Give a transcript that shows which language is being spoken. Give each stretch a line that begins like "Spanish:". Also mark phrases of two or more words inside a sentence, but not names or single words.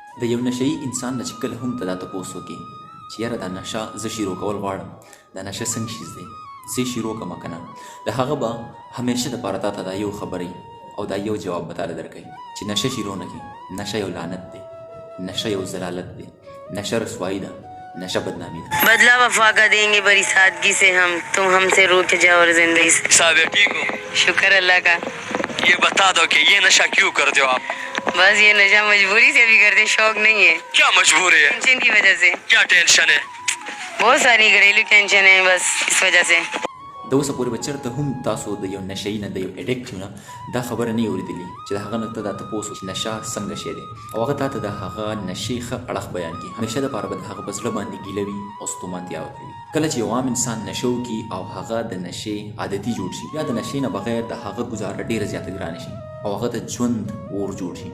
Pashto: د یو نشهیي انسان نه چې کله هم ته دا تپوس وکړې چې یاره دا نشه زه شروع کول غواړم، دا نشه څنګه شیز دی، زه شروع کړم که نه، د هغه به همیشه دپاره تا ته دا یو خبرې او دا یو جواب به تاله درکوي چې نشه شروع نه کړي. نشه یو لعنت دی، نشه یو ضلالت دی، نشه رسوایی ده، نشہ بدنامی ده.
Urdu: بدلا وفا کا دیں گے بڑی سادگی سے ہم، تم ہم سے روٹھ جاؤ اور زندگی سے. صاحب ٹھیک ہو؟ شکر اللہ کا. یہ بتا دو کہ یہ نشہ کیوں کرتے ہو آپ؟ بس یہ نشہ مجبوری سے بھی کرتے، شوق نہیں ہے. کیا مجبوری ہے؟ ٹینشن کی وجہ سے. کیا ٹینشن ہے؟ بہت ساری گھریلو ٹینشن ہے، بس اس وجہ سے.
Pashto: د اوسه پورې به چېرته هم تاسو د یو نشهیي نه د یو اډکټ نه دا خبره نه اورېدلي چې د هغه نه ته دا تپوس وکړي چې نشه څنګه شی دی او هغه تا ته د هغه نشې ښه اړخ بیان کړي. همیشه دپاره به د هغه په زړه باندې ګیله وي او ستومانتیا وکړي. کله چې یو عام انسان نشه وکړي او هغه د نشې عادتي جوړ شي، یا د نشې نه بغیر د هغه ګزاره ډېره زیاته ګرانه شي او هغه د ژوند اور جوړ شي.